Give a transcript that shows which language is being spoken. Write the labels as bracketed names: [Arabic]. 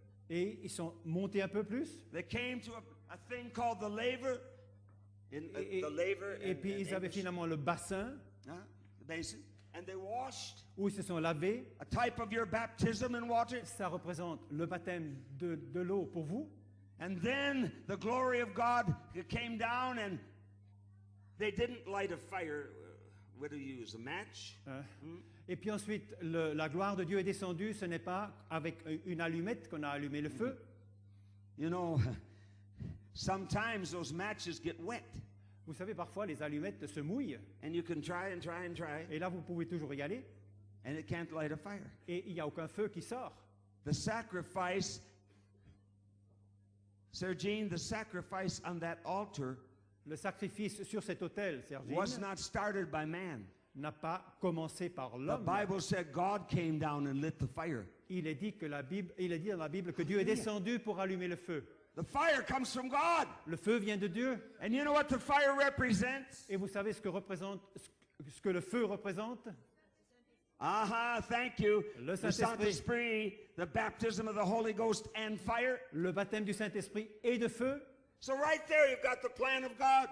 [French] et ils sont montés un peu plus. [English] They came to a thing called the laver. The laver. [French] Et puis ils avaient finalement le bassin [English] the basin. And they washed. [French] où ils se sont lavés. [English] A type of your baptism in water. [French] Ça représente le baptême de l'eau pour vous. [English] And then the glory of God came down and they didn't light a fire. What do you use, a match? [French] Et puis ensuite, la gloire de Dieu est descendue. Ce n'est pas avec une allumette qu'on a allumé le feu. [English] You know, sometimes those matches get wet. [French] Vous savez, parfois, les allumettes se mouillent. [English] And you can try and try and try. [French] Et là, vous pouvez toujours y aller. [English] And it can't light a fire. [French] Et il n'y a aucun feu qui sort. [English] The sacrifice, Sir Jean, the sacrifice on that altar [French] Le sacrifice sur cet autel, Sergine, [English] was not started by man. [French] n'a pas commencé par [English] The [French] l'homme. [English] Bible said God came down and lit the fire. [French] Il est dit dans la Bible que Dieu est descendu pour allumer le feu. [English] The fire comes from God. [French] Le feu vient de Dieu. [English] And you know what the fire represents? [French] Et vous savez ce que le feu représente? [English] Thank you. [French] Le [English] The Saint-Esprit, the baptism of the Holy Ghost and fire. [French] Le baptême du Saint-Esprit et de feu. [English] So right there you've got the plan of God.